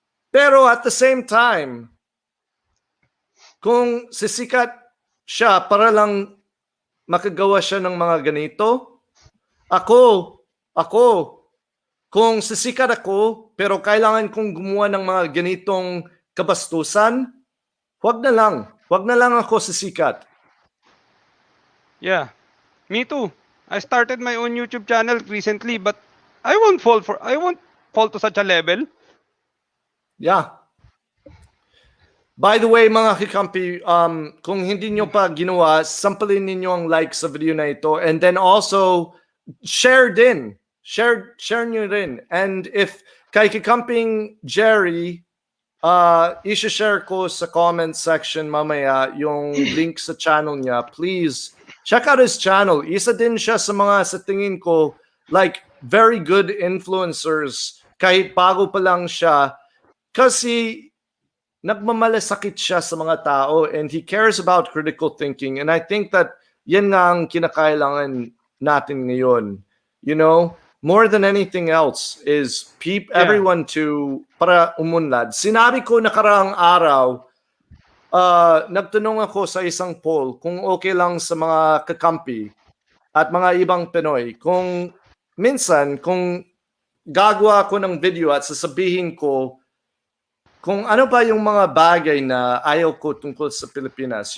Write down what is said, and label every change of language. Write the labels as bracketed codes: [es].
[tl] Pero at the same time, kung sisikat siya para lang makagawa siya ng mga ganito, ako, kung sisikat ako, pero kailangan kong gumawa ng mga ganitong kabastusan, wag na lang ako sisikat. [en] Yeah. Me too. I started my own YouTube channel recently, but I won't fall to such a level. [tl] Yeah. [en] By the way, [tl] mga kikampi, kung hindi nyo pa ginawa, sampalin ninyo ang like sa video na ito, [en] and then also share [tl] din. Share nyo rin. [en] And if [tl] kay Kakamping Jerry, i-share ko sa comment section mamaya yung link sa channel niya. [en] Please check out his channel. [tl] Isa din siya sa mga, sa tingin ko, like, very good influencers. Kahit bago pa lang siya. Kasi, nagmamalasakit siya sa mga tao [en] and he cares about critical thinking. And I think that [tl] yan nga ang kinakailangan natin ngayon. [en] You know? More than anything else is everyone to [tl] para umunlad. Sinabi ko nakaraang araw, nagtanong ako sa isang poll kung okay lang sa mga kakampi at mga ibang Pinoy kung minsan kung gagawa ko ng video at sasabihin ko kung ano ba yung mga bagay na ayaw ko tungkol sa Pilipinas.